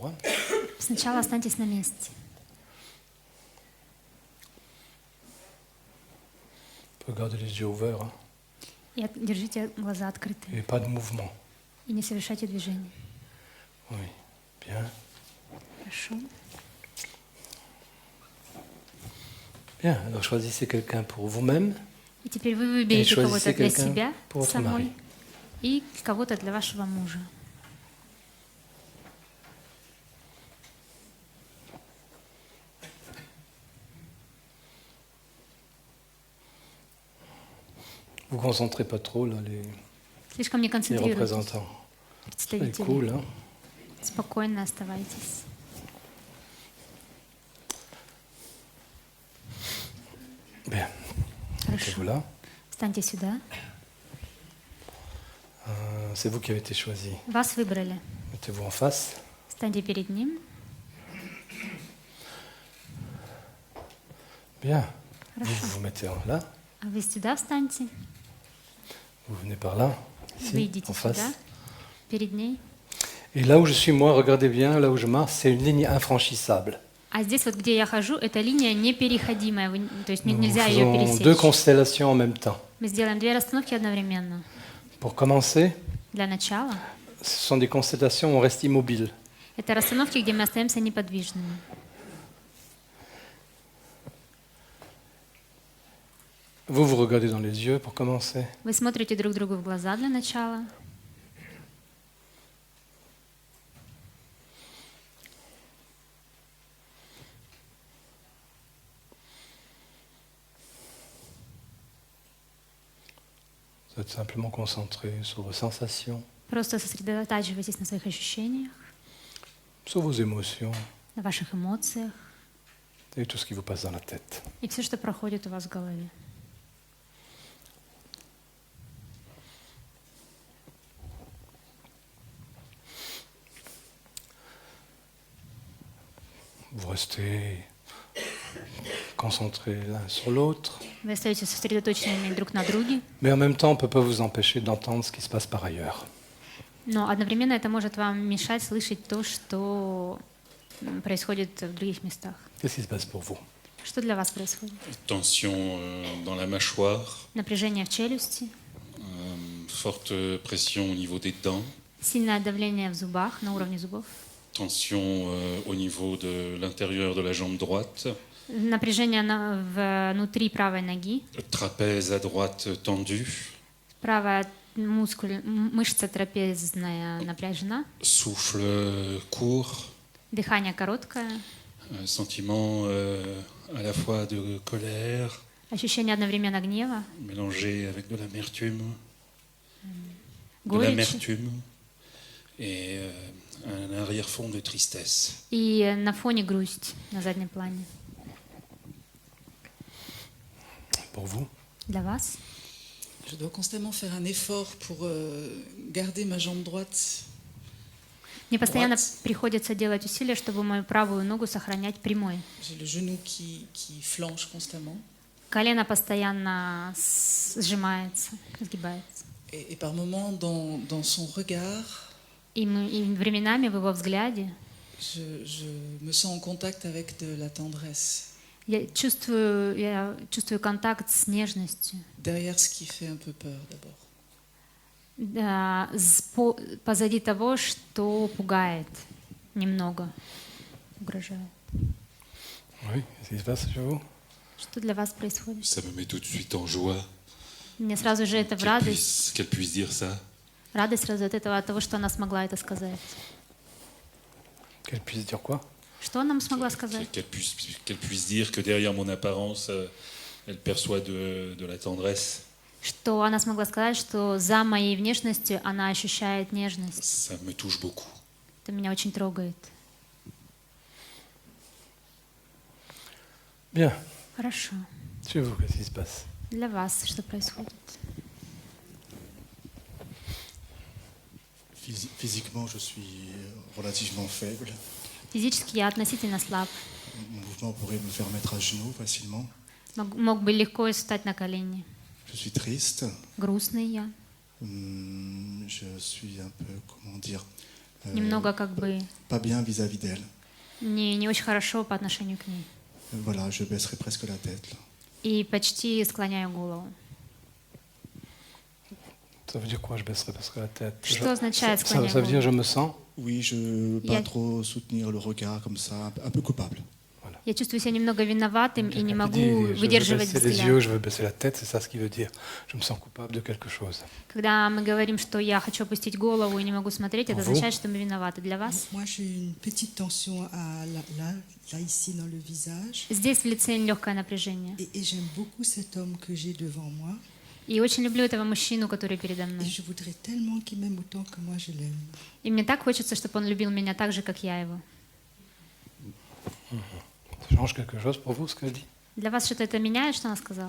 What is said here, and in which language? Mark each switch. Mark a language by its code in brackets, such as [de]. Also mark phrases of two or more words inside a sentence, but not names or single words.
[fr] Hein. [ru] Сначала останьтесь на месте. [fr] Vous pouvez garder les yeux ouverts hein, [ru] И держите глаза открытыми. [fr] et pas de mouvement. [ru] И не совершайте движений. [fr] Oui. Bien. [ru] Хорошо. [fr] Bien. Alors choisissez quelqu'un pour vous-même. [ru] И теперь вы выберете [fr] choisissez [ru] кого-то для [fr] quelqu'un [ru] себя [fr] pour votre [ru] самой [fr] mari. [ru] и кого-то для вашего мужа. [fr] Vous ne concentrez pas trop là, [ru] Слишком не [fr] les [ru] концентрируйтесь. [fr] représentants. C'est [ru] Представители. [fr] cool. Hein. [ru] Спокойно оставайтесь. [fr] Bien. [ru] Хорошо. [fr] Mettez-vous là. [ru] Встаньте сюда. [fr] C'est vous qui avez été choisi. [ru] Вас выбрали. [fr] Mettez-vous en face. [ru] Встаньте перед ним. [fr] Bien. [ru] Хорошо. [fr] Vous vous mettez là. [ru] А вы сюда встаньте. [fr] Vous venez par là. Ici, [ru] Вы идите [fr] en face. [ru] сюда, перед ней. [fr] Et là où je suis moi, regardez bien, là où je marche, c'est une ligne infranchissable. [ru] А здесь вот, где я хожу, эта линия непереходимая, то есть [fr] Nous [ru] нельзя ее [fr] faisons deux [ru] пересечь. [fr] constellations en même temps. [ru] Мы сделаем две расстановки одновременно. [fr] Pour commencer, [ru] Для начала [fr] ce sont des constellations où on reste immobile. [ru] это расстановки, где мы остаемся неподвижными. [fr] Vous vous regardez dans les yeux pour commencer. [ru] Вы смотрите друг другу в глаза для начала. [fr] Vous êtes simplement concentré sur vos sensations, [ru] Просто сосредотачивайтесь на своих ощущениях, [fr] sur vos émotions [ru] на ваших эмоциях [fr] et tout ce qui vous passe dans la tête. [ru] и все, что проходит у вас в голове. [fr] Vous restez concentrés l'un sur l'autre, [ru] Вы остаетесь сосредоточенными друг на друге, [fr] mais en même temps, on ne peut pas vous empêcher d'entendre ce qui se passe par ailleurs. [ru] но одновременно это может вам мешать слышать то, что происходит в других местах. [fr] Qu'est-ce qui se passe pour vous? [ru] Что для вас происходит? [fr] Tension dans la mâchoire, [ru] Напряжение в челюсти, [fr] forte pression au niveau des dents, [ru] сильное давление в зубах, на уровне зубов, [fr] tension au niveau de l'intérieur de la jambe droite, [ru] напряжение внутри правой ноги, [fr] trapèze à droite tendu, [ru] правая мышца трапезная напряжена, [fr] souffle court, [ru] дыхание короткое, [fr] sentiment à la fois de colère, [ru] ощущение одновременно гнева, [fr] mélangé avec de l'amertume, de [ru] горечи [fr] l'amertume et un arrière-fond de tristesse. [ru] и на фоне грусть на заднем плане. [fr] Pour vous? [ru] Для вас? [fr] Je dois constamment faire un effort pour garder ma jambe droite. [ru] Мне постоянно приходится делать усилия, чтобы мою правую ногу сохранять прямой. [fr] J'ai le genou qui flanche constamment. [ru] Колено постоянно сжимается, сгибается. [fr] Et par moments, dans son regard, [ru] И временами в его взгляде [fr] je me sens en contact avec de la tendresse, [ru] я чувствую контакт с нежностью. [fr] derrière ce qui fait un peu peur d'abord. [ru] Да, позади того, что пугает немного, угрожает. [fr] Oui, qu'est-ce qui se passe chez vous? [ru] Что для вас происходит? [fr] Ça me met tout de suite en joie [ru] Мне сразу же это в радость. [fr] qu'elle puisse dire ça. [ru] Радость сразу от этого, от того, что она смогла это сказать. [fr] Qu'elle puisse dire quoi? [ru] Что она смогла сказать? [fr] Qu'elle puisse dire que derrière mon apparence, elle perçoit de la tendresse. [ru] Что она смогла сказать, что за моей внешностью она ощущает нежность. [fr] Ça me touche beaucoup. [ru] Это меня очень трогает. [fr] Bien. [ru] Хорошо. [fr] Chez vous, qu'est-ce qui se passe? [ru] Для вас что происходит? [fr] Physiquement, je suis relativement faible. [ru] Физически я относительно слаб. [fr] Mon mouvement pourrait me faire mettre à genoux facilement. [ru] Мог бы легко встать на колени. [fr] Je suis triste. [ru] Грустный я. [fr] Je suis un peu, comment dire, [ru] Немного как бы [fr] pas bien vis-à-vis d'elle. [ru] не очень хорошо по отношению к ней. [fr] Voilà, je baisserai presque la tête. Là. [ru] И почти склоняю голову. [fr] Ça veut dire quoi, je baisserai parce que la tête? [ru] Что означает склонять [fr] Ça veut dire je [ru] голову? [fr] me sens? Oui, je ne veux pas trop soutenir le regard comme ça, un peu coupable. [ru] Я чувствую себя немного виноватым и не [fr] Quelqu'un [ru] могу [fr] qui dit, je veux [ru] выдерживать [fr] baisser les yeux, [ru] взгляд. [fr] je veux baisser la tête, c'est ça ce qui veut dire. Je me sens coupable de quelque chose. [ru] Когда мы говорим, что я хочу опустить голову и не могу смотреть, это [fr] Vous? [ru] означает, что мы виноваты. Для вас? [fr] Moi, j'ai une petite tension là, ici, dans le visage. [ru] Здесь в лице легкое напряжение. [fr] Et j'aime beaucoup cet homme que j'ai devant moi. [ru] И очень люблю этого мужчину, который передо [fr] Et [ru] мной. [fr] je voudrais tellement qu'il m'aime autant que moi je l'aime. [ru] И мне так хочется, чтобы он любил меня так же, как я его. [fr] Ça change quelque chose pour vous, ce qu'elle dit? [ru] Для вас что-то это меняет, что она сказала?